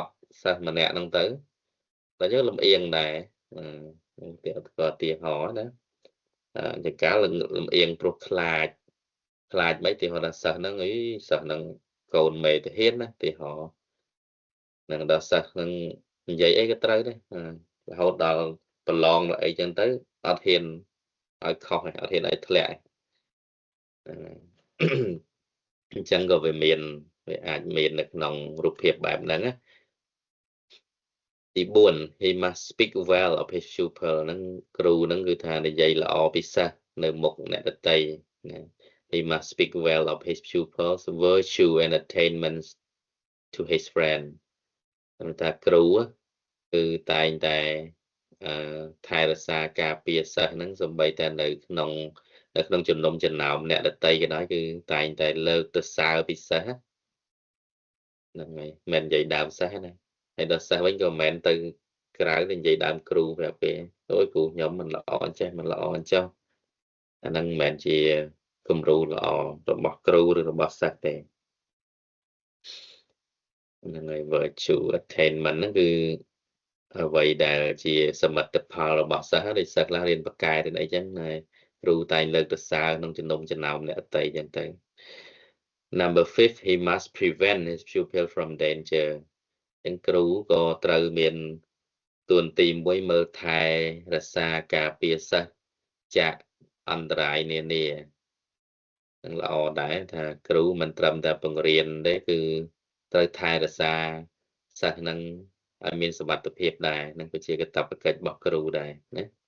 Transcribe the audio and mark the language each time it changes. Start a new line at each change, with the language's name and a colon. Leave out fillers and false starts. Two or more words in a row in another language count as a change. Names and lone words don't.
Khmer: សិស្សម្នាក់ហ្នឹងទៅដល់យើងលំអៀងដែរគេឧទាហរណ៍ណាជាកាលលំអៀងព្រោះខ្លាចមិនទីហោថាសិស្សហ្នឹងសិស្សហ្នឹងកូនមេទាហានណាទីហោនឹងដល់សិស្សហ្នឹងនិយាយអីក៏ត្រូវដែររហូតដល់ប្រឡងអីចឹងទៅអត់ហ៊ានឲ្យខុសអត់ហ៊ានឲ្យធ្លាក់ អញ្ចឹងក៏វាអាចមាននៅក្នុងរូបភាពបែបហ្នឹងណាទី4
English: he must speak well of his pupil
Khmer: ហ្នឹងគ្រូហ្នឹងគឺថានិយាយល្អពីសិស្សនៅមុខអ្នកដទៃណា
English: he must speak well of his pupils virtue and attainments to his friend
Khmer: ថាគ្រូគឺតែងតែថែរក្សាការពារសិស្សហ្នឹងសូម្បីតែនៅក្នុងចំណោមអ្នកដទៃក៏ដោយគឺតែងតែលើកទៅសើពីសិស្ស ហ្នឹងហើយមិននិយាយដើមសិស្សណាហើយដល់សិស្សវិញក៏មិនមែនទៅក្រៅទៅនិយាយដើមគ្រូប្រាប់គេអូយគ្រូខ្ញុំមិនល្អអញ្ចេះមិនល្អអញ្ចឹងអាហ្នឹងមិនមែនជាគំរូល្អរបស់គ្រូឬរបស់សិស្សទេ ហ្នឹងហើយ
English: virtue attainment
Khmer: ហ្នឹងគឺអ្វីដែលជាសមិទ្ធផលរបស់សិស្សដូចសិស្សខ្លះរៀនបកកែរៀនអីចឹងហើយគ្រូ តែងលើកទៅសើក្នុងចំណុំចំណោមអ្នកដទៃចឹងទៅ
English: Number 5 he must prevent his pupil from danger
Khmer: ចឹងគ្រូក៏ត្រូវមានតួនាទីមួយមើលថែរក្សាការពារសិស្សចាកអន្តរាយនានានឹងល្អដែរថាគ្រូមិនត្រឹមតែបង្រៀនទេគឺត្រូវថែរក្សាសិស្សនឹងឲ្យមានសុវត្ថិភាពដែរនឹងក៏ជាកាតព្វកិច្ចរបស់គ្រូដែរណា